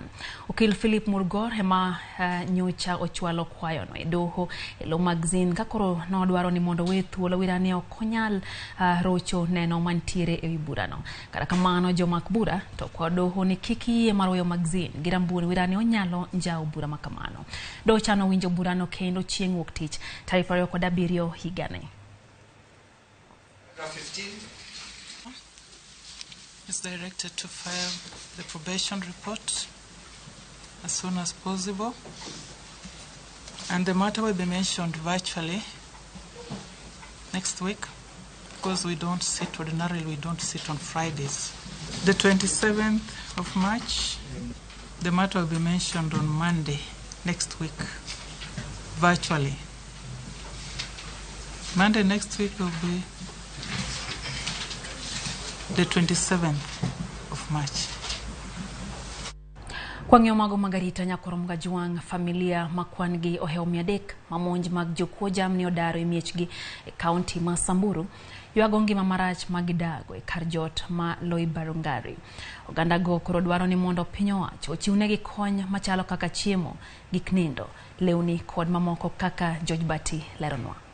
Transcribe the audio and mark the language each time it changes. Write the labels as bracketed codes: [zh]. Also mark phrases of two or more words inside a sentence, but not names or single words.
[luo] Okil Philip Murgor ema nyocha ochwalo kwayo no e doho elo Magazine kakoro no dwaro ni mondo wethuolo wirane okonyal rocho neno mantiere e wiburano. Mano jomak bura to kwa doho ni kiki marweyo Magazine girambuni wirani onyalo njao bura makamano. Doho chano winjo bura no kendo chieng' wuok tich taarifa yo kod 7 higane. [en] 15 is directed to file the probation report as soon as possible, and the matter will be mentioned virtually next week. Because we don't sit ordinarily, we don't sit on Fridays. The 27th of March, the matter will be mentioned on Monday next week, virtually. Monday next week will be the 27th of March. [luo] Kwang'yo mago magarita nyakorom gajuang familia makwangi oheomia dek mamonj mag jokuo jamni odaro imiechgi e kaunti ma Samburu yuago ngima marach magidago e karjot ma Loibarungari. Oganda go koro dwaro ni mondo piny owacho ochiwnegi kony machalo kaka chiemo, gik nindo, lewni kod mamoko kaka George Bati leronwa.